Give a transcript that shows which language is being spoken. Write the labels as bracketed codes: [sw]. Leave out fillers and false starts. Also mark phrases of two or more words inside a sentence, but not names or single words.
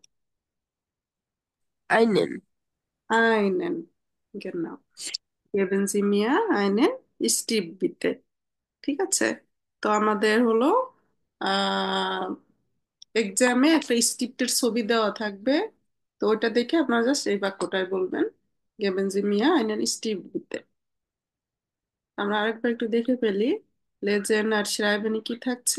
[de] Einen. আইনেন। genau, geben Sie mir einen Stift bitte। [bn] ঠিক আছে। তো আমাদের হলো আহ এক্সামে একটা স্ক্রিপ্টের ছবি দেওয়া থাকবে। তো ওইটা দেখে আপনারা জাস্ট এই বাক্যটাই বলবেন, [de] Geben Sie mir einen Stift [bn] দিতে। আমরা আরেকবার একটু দেখে ফেলি লেজেন আর শ্রাইবেনি কি থাকছে।